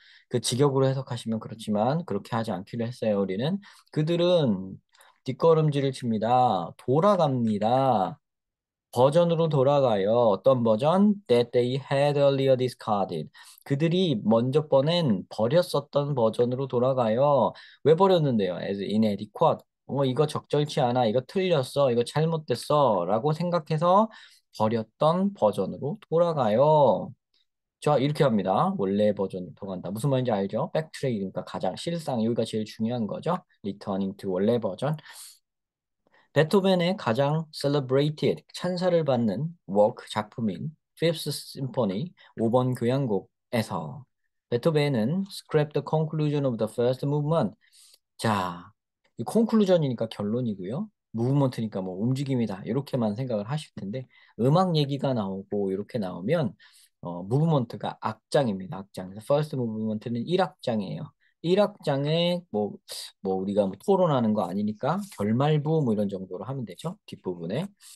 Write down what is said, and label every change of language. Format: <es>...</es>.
<ko>그 직역으로 해석하시면 그렇지만 그렇게 하지 않기로 했어요. 우리는 그들은 뒷걸음질을 칩니다. 돌아갑니다. 버전으로 돌아가요. 어떤 버전?</ko> <en>That they had earlier discarded.</en> <ko>그들이 먼저 버렸었던 버전으로 돌아가요. 왜 버렸는데요?</ko> <en>As inadequate.</en> <ko>이거 적절치 않아. 이거 틀렸어. 이거 잘못됐어. 라고 생각해서 버렸던 버전으로 돌아가요. 자, 이렇게 합니다. 원래 버전으로 돌아간다. 무슨 말인지 알죠? 백트랙이니까 가장 실상, 여기가 제일 중요한 거죠.</ko> <en>Returning to</en> <ko>원래 버전. 베토벤의 가장</ko> <en>celebrated,</en> <ko>찬사를 받는 작품인</ko> <en>Fifth Symphony</en> <ko>5번 교향곡에서 베토벤은</ko> <en>scrap the conclusion of the first movement.</en> <ko>자, 이 conclusion이니까 결론이고요. movement니까 뭐 움직임이다. 이렇게만 생각을 하실 텐데 음악 얘기가 나오고 이렇게 나오면 movement가 악장입니다. 악장. 그래서 first movement는 1악장이에요. 1악장에 우리가 뭐 토론하는 거 아니니까 결말부 뭐 이런 정도로 하면 되죠. 뒷부분에.</ko>